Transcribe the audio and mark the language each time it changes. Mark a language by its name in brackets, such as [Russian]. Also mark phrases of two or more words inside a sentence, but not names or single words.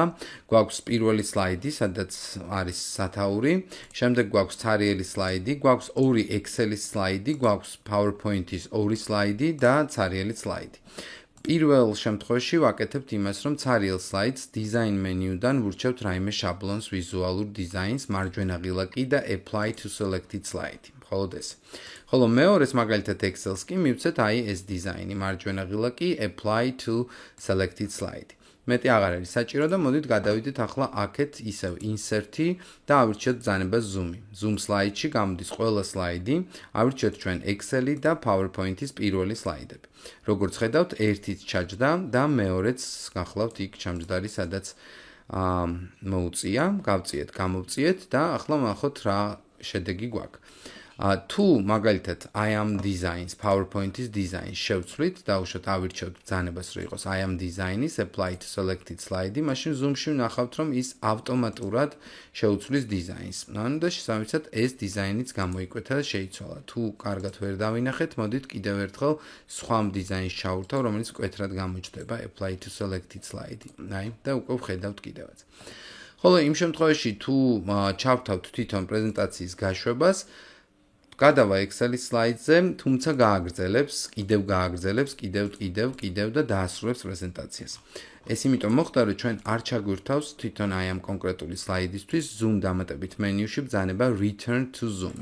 [Georgian] გვაქვს პირველი სლაიდი, სადაც არის სათაური, შემდეგ გვაქვს ცარიელი სლაიდი, გვაქვს ორი Excel-ის სლაიდი, გვაქვს PowerPoint-ის ორი სლაიდი და ცარიელი სლაიდი. პირველ შემთხვევაში ვაკეთებთ იმას, რომ ცარიელ სლაიდს [English] Design menu- [Georgian] დან ვურჩევთ რაიმე შაბლონს, ვიზუალურ დიზაინს, მარჯვენა ღილაკი და [English] Apply to selected slide. [Georgian] მხოლოდ ეს. ხოლო მეორეს მაგალითად Excel-ს კი მივცეთ აი ეს დიზაინი, მარჯვენა ღილაკი [English] Apply to selected slide. [Georgian] მეტი აღარ არის საჭირო და მოდით გადავიდეთ ახლა აქეთ ისევ Insert-ი და ავირჩიოთ ბრძანება Zoom-ი. [English] Zoom slide- [Georgian] ში გამოდის ყველა სლაიდი, ავირჩიოთ ჩვენ Excel-ი და PowerPoint-ის პირველი სლაიდები. როგორც ხედავთ, ერთიც ჩაჯდა და მეორეც გახლავთ იქ ჩამჯდარი, სადაც მოუწია, გავწიეთ, გამოვწიეთ და ახლა ვნახოთ რა შედეგი გვაქვს. თუ მაგალითად [English] I am designs, [Georgian] PowerPoint-ის designs შევცვლით და უშოთ ავირჩევთ ბრძანებას რომ იყოს [English] I am design- [Georgian] ის [English] apply to selected slide- [Georgian] ი, მაშინ Zoom-ში ვნახავთ რომ ის ავტომატურად შეუცვლის designs. ანუ და შესაბამისად ეს design-იც გამოიკვეთა და შეიცვალა. თუ კარგად ვერ დავინახეთ, მოდით კიდევ ერთხელ სხვა design-ს ჩავურთავ, რომელიც მკვეთრად გამოჩნდება [English] apply to selected slide- [Georgian] ი. აი და უკვე ვხედავთ კიდევაც. ხოლო იმ შემთხვევაში თუ ჩავთავთ თვითონ პრეზენტაციის გაშვებას, გადავა Excel-ის სლაიდზე, თუმცა გააგრძელებს, კიდევ და დაასრულებს პრეზენტაციას. ეს იმიტომ მოხდა, რომ ჩვენ არ ჩაგვირთავს თვითონ აი ამ კონკრეტული სლაიდისთვის Zoom დამატებით მენიუში ბრძანება [English] Return to Zoom- [Georgian] ი.